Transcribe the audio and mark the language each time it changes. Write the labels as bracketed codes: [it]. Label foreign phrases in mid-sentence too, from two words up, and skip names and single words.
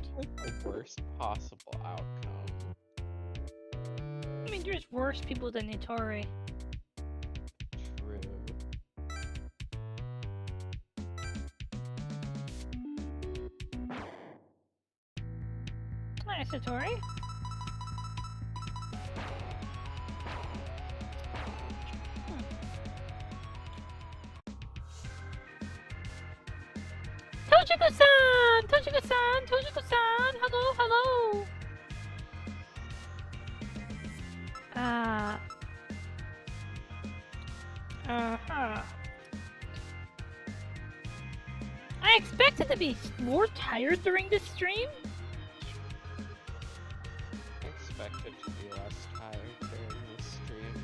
[en] Seems like the worst possible outcome. I mean, there's worse people than Nitori. True. Hi, Satori. Toshiko-san! Toshiko-san! Toshiko-san! Hello, hello! Uh-huh. I expected to be more tired during this stream. I expected to be less tired during this stream.